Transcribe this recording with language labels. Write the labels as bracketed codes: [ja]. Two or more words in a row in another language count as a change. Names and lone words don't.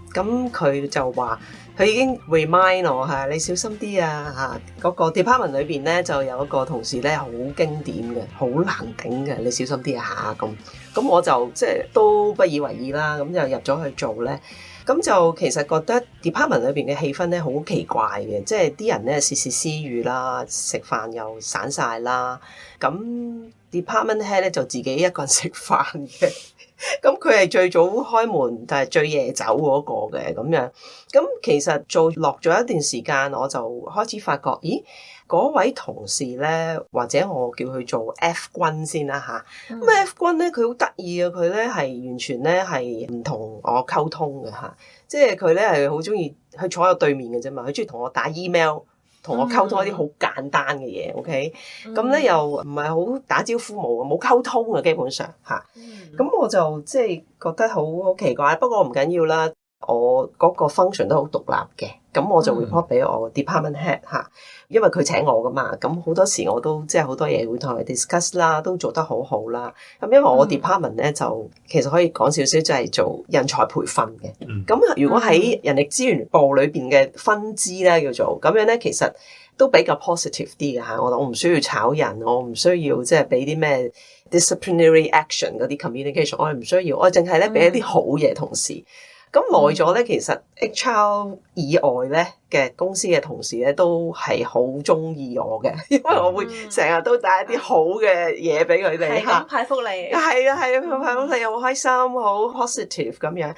[yue] 咁佢就話，佢已經 remind 我係你小心啲啊嚇。嗰個 department 裏邊咧就有一個同事咧好經典嘅，好難頂嘅，你小心啲啊嚇咁。咁我就即係都不以為意啦。咁就入咗去做咧。咁就其實覺得 department 裏邊嘅氣氛咧好奇怪嘅，即係啲人咧竊竊私語啦，食飯又散晒啦。咁 [en] department head [yue] 咧就自己一個人食飯嘅，咁佢係最早開門，但係最夜走嗰個嘅咁樣。咁其實做落咗一段時間，我就開始發覺，咦？嗰位同事咧，或者我叫佢做 F 君先啦嚇。咁 F 君咧，佢好得意啊！佢咧係完全咧係唔同我溝通嘅嚇，即係佢咧係好中意去坐喺我對面嘅啫嘛。佢中意同我打 email， 同我溝通一啲好簡單嘅嘢。OK，咁咧又唔係好打招呼冇溝通啊，基本上嚇。咁我就即係覺得好奇怪，不過唔緊要啦。我嗰個 function 都好獨立嘅，咁我就 report 俾我 [en] department head [yue] 嚇，因為佢請我噶嘛，咁好多時我都即係好多嘢會同佢 discuss 啦，都做得好好啦。咁因為我 department 咧就其實可以講少少，就係做人才培訓嘅。咁如果喺人力資源部裏邊嘅分支咧叫做咁樣咧，其實都比較 positive 啲嘅嚇。我唔需要炒人，我唔需要即係俾啲咩 [en] disciplinary action [yue] 嗰啲 communication， 我係唔需要，我淨係咧俾一啲好嘢同事。咁耐咗咧，其實 HR 以外咧嘅公司嘅同事咧都係好中意我嘅，因為我會成日都帶一啲好嘅嘢俾佢哋嚇，派福利，係啊，派福利又好開心，好 positive 咁樣。